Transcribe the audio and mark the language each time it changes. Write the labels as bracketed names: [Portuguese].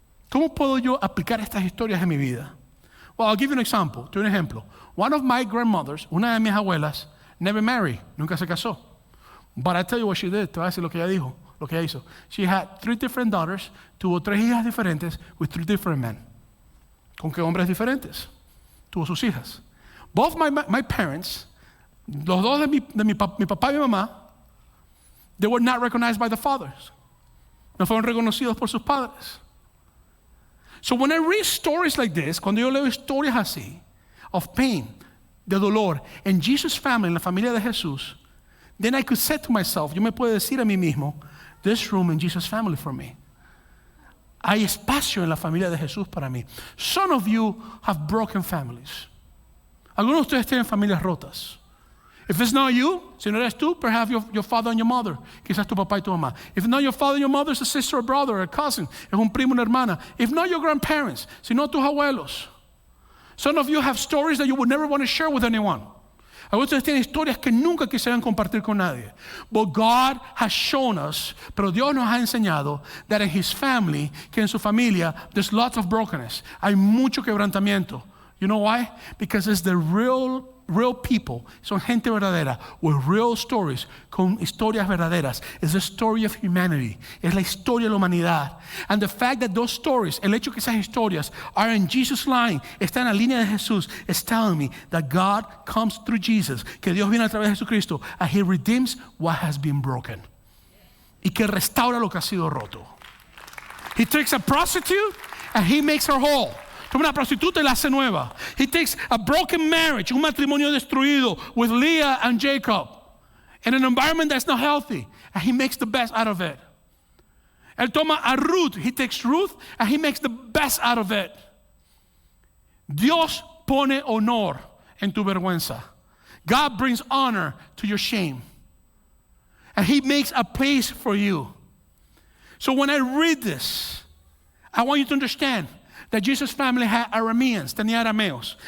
[Spanish] ¿Cómo puedo yo aplicar estas historias en mi vida? [English] Well, I'll give you an example. [Spanish] Te doy un ejemplo. [English] One of my grandmothers, [Spanish] una de mis abuelas, [English] never married, [Spanish] nunca se casó. [English] But I tell you what she did. [Spanish] Te voy a decir lo que ella dijo, lo que ella hizo. [English] She had 3 different daughters, [Spanish] tuvo 3 hijas diferentes [English] with 3 different men. [Spanish] ¿Con qué hombres diferentes? Tuvo sus hijas. [English] Both my parents, [Spanish] los dos de mi papá y mi mamá, [English] they were not recognized by the fathers. [Spanish] No fueron reconocidos por sus padres. [English] So when I read stories like this, [Spanish] cuando yo leo historias así, [English] of pain, [Spanish] de dolor, [English] in Jesus' family, [Spanish] en la familia de Jesús, [English] then I could say to myself, [Spanish] yo me puedo decir a mí mismo, [English] there's room in Jesus' family for me. [Spanish] Hay espacio en la familia de Jesús para mí. [English] Some of you have broken families. [Spanish] Algunos de ustedes tienen familias rotas. [English] If it's not you, [Spanish] si no eres tú, [English] perhaps your father and your mother. [Spanish] Quizás tu papá y tu mamá. [English] If not your father and your mother, it's a sister or brother or a cousin. [Spanish] Es un primo, una hermana. [English] If not your grandparents, [Spanish] si no tus abuelos. [English] Some of you have stories that you would never want to share with anyone. [Spanish] Algunos de ustedes tienen historias que nunca quisieran compartir con nadie. [English] But God has shown us, [Spanish] pero Dios nos ha enseñado, [English] that in His family, [Spanish] que en su familia, there's lots of brokenness. Hay mucho quebrantamiento. [English] You know why? Because it's the real people, [Spanish] son gente verdadera, [English] with real stories, [Spanish] con historias verdaderas. [English] It's the story of humanity. [Spanish] Es la historia de la humanidad. [English] And the fact that those stories, [Spanish] el hecho que esas historias [English] are in Jesus' line, [Spanish] está en la línea de Jesús, [English] is telling me that God comes through Jesus, [Spanish] que Dios viene a través de Jesucristo, [English] and He redeems what has been broken. [Spanish] Y que restaura lo que ha sido roto. [English] He takes a prostitute and He makes her whole. [Spanish] Toma una prostituta y la hace nueva. [English] He takes a broken marriage, [Spanish] un matrimonio destruido [English] with Leah and Jacob, in an environment that's not healthy, and He makes the best out of it. [Spanish] Él toma a Ruth, [English] He takes Ruth, and He makes the best out of it. [Spanish] Dios pone honor en tu vergüenza. [English] God brings honor to your shame. And He makes a place for you. So when I read this, I want you to understand that Jesus' family had Arameans, [Spanish] tenía arameos.